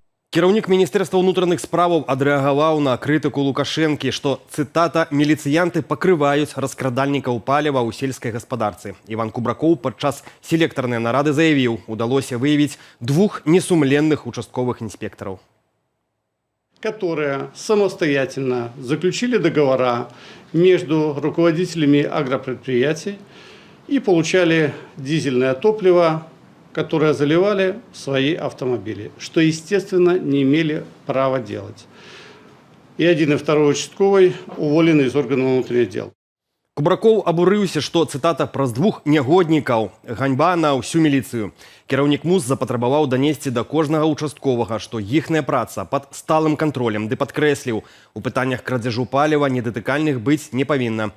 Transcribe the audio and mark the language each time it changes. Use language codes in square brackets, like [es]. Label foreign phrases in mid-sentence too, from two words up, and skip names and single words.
[be] Кіраўнік Міністэрства ўнутраных справаў адрэагаваў на крытыку Лукашэнкі, што, цытата, «міліцыянты пакрываюць раскрадальнікаў паліва ў сельскай гаспадарцы». Іван Кубракоў падчас селектарнай нарады заявіў, удалося выявіць 2 несумленных [ru] участковых инспекторов, которые самостоятельно заключили договора между руководителями агропредприятий и получали дизельное топливо, которые заливали в свои автомобили, что, естественно, не имели права делать. И один, и второй участковый уволены из органов внутренних дел. [be] Кубракоў абурыўся, што, цытата, «праз 2 нягоднікаў ганьба на ўсю міліцыю». Кіраўнік МУЗ запатрабаваў данесці да кожнага участковага, што іхная праца пад сталым кантролем, ды падкрэсліў, у пытаннях крадзяжу паліва недатыкальных быць не павінна.